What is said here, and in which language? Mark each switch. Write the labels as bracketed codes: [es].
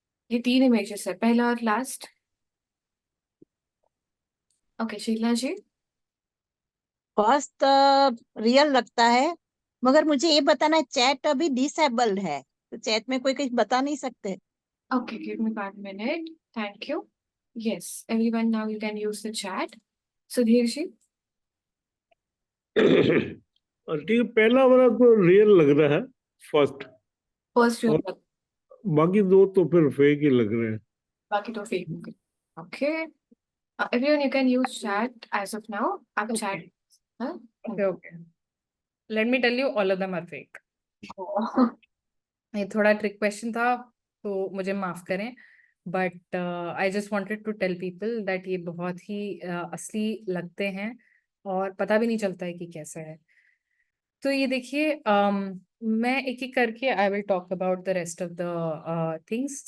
[hi] ये 3 इमेजेस है, पहला और लास्ट। ओके, शीला जी। फर्स्ट रियल लगता है, मगर मुझे ये बताना है चैट अभी डिसेबल्ड है, तो चैट में कोई कुछ बता नहीं सकते। [en] Okay, give me 1 minute. Thank you. Yes, everyone, now you can use the chat. Sudhir ji, [hi] और ठीक है, पहला वाला तो रियल लग रहा है, फर्स्ट। [en] first you [hi] और बाकी दो तो फिर फेक ही लग रहे हैं। बाकी तो fake होंगे। [en] Okay. Everyone, you can use chat as of now. [hi] आप [en] Okay. chat, हाँ? Okay. Let me tell you, all of them are fake. Oh. [hi] ये थोड़ा ट्रिक क्वेश्चन था तो मुझे माफ करें, [en] but I just wanted to tell people that [hi] ये बहुत ही असली लगते हैं और पता भी नहीं चलता है कि कैसा है। तो ये देखिए, मैं एक एक करके [en] I will talk about the rest of the things.